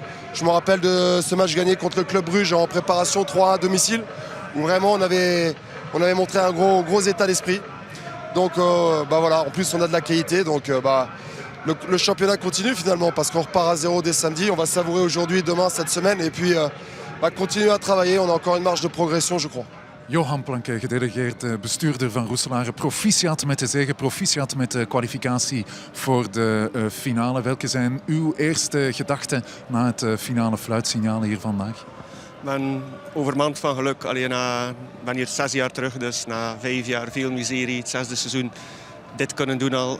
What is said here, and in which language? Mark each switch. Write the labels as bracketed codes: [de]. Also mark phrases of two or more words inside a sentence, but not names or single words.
[fr] Je me rappelle de ce match gagné contre le Club Bruges en préparation 3-1 à domicile, où vraiment on avait montré un gros état d'esprit. Donc voilà, en plus on a de la qualité, donc le championnat continue finalement parce qu'on repart à 0 dès samedi. On va savourer aujourd'hui, demain, cette semaine et puis continuer à travailler. On a encore une marge de progression, je crois. [nl] Johan Planke, gedelegeerd bestuurder van Roeselare. Proficiat met de zege, proficiat met de kwalificatie voor de finale. Welke zijn uw eerste gedachten na het finale fluitsignaal hier vandaag? Ik ben overmand van geluk. Ik ben hier 6 jaar terug, dus na 5 jaar veel miserie, het 6e seizoen dit kunnen doen al.